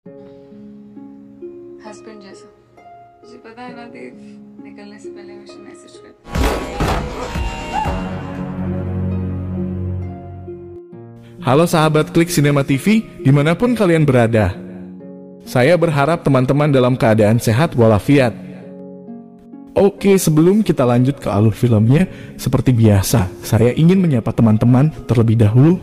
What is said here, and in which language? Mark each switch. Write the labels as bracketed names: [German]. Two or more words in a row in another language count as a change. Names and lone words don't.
[Hindi] हस्बैंड जैसा। मुझे पता है ना देव, निकलने से पहले मुझे मैसेज कर। [Indonesian] Halo sahabat Klik Sinema TV, dimanapun kalian berada. Saya berharap teman-teman dalam keadaan sehat walafiat. Oke, sebelum kita lanjut ke alur filmnya, seperti biasa, saya ingin menyapa teman-teman terlebih dahulu.